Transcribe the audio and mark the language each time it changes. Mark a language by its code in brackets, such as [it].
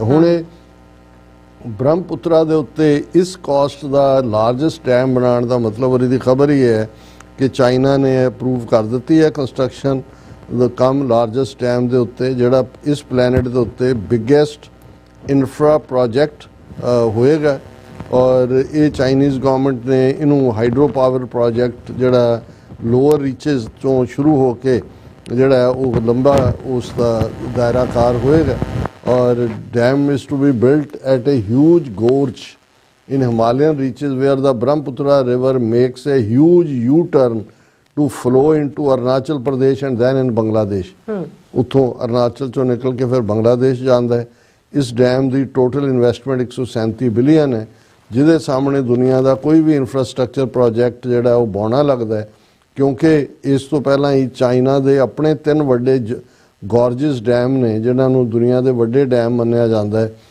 [pa] ਹੁਣ ਇਹ ਬ੍ਰਹਮਪੁੱਤਰਾ ਦੇ ਉੱਤੇ ਇਸ ਕਾਸਟ ਦਾ ਲਾਰਜੈਸਟ ਡੈਮ ਬਣਾਉਣ ਦਾ ਮਤਲਬ, ਉਹਦੀ ਖਬਰ ਹੀ ਹੈ ਕਿ ਚਾਈਨਾ ਨੇ ਅਪਰੂਵ ਕਰ ਦਿੱਤੀ ਹੈ ਕੰਸਟਰਕਸ਼ਨ ਦਾ ਕੰਮ ਲਾਰਜੈਸਟ ਡੈਮ ਦੇ ਉੱਤੇ, ਜਿਹੜਾ ਇਸ ਪਲੈਨਟ ਦੇ ਉੱਤੇ ਬਿਗੇਸਟ ਇਨਫਰਾ ਪ੍ਰੋਜੈਕਟ ਹੋਏਗਾ। ਔਰ ਇਹ ਚਾਈਨੀਜ਼ ਗਵਰਨਮੈਂਟ ਨੇ ਇਹਨੂੰ ਹਾਈਡਰੋ ਪਾਵਰ ਪ੍ਰੋਜੈਕਟ, ਜਿਹੜਾ ਲੋਅਰ ਰੀਚਿਸ ਤੋਂ ਸ਼ੁਰੂ ਹੋ ਕੇ ਜਿਹੜਾ ਉਹ ਲੰਬਾ ਉਸ ਦਾ ਦਾਇਰਾਕਾਰ ਹੋਏਗਾ। [en] ਔਰ dam is to be built at a huge gorge in Himalayan reaches where the Brahmaputra river makes a huge U-turn to flow into Arunachal Pradesh and then in Bangladesh. [pa] ਉੱਥੋਂ ਅਰੁਣਾਚਲ ਚੋਂ ਨਿਕਲ ਕੇ ਫਿਰ ਬੰਗਲਾਦੇਸ਼ ਜਾਂਦਾ ਹੈ। ਇਸ ਡੈਮ ਦੀ ਟੋਟਲ ਇਨਵੈਸਟਮੈਂਟ 137 ਬਿਲੀਅਨ ਹੈ, ਜਿਹਦੇ ਸਾਹਮਣੇ ਦੁਨੀਆ ਦਾ ਕੋਈ ਵੀ ਇਨਫਰਾਸਟ੍ਰਕਚਰ ਪ੍ਰੋਜੈਕਟ ਜਿਹੜਾ ਉਹ ਬੌਣਾ ਲੱਗਦਾ ਹੈ। ਕਿਉਂਕਿ ਇਸ ਤੋਂ ਪਹਿਲਾਂ ਹੀ ਚਾਈਨਾ ਦੇ ਆਪਣੇ 3 ਵੱਡੇ ਗੋਰਜਸ ਡੈਮ ਨੇ, ਜਿਨ੍ਹਾਂ ਨੂੰ ਦੁਨੀਆ ਦੇ ਵੱਡੇ ਡੈਮ ਮੰਨਿਆ ਜਾਂਦਾ ਹੈ।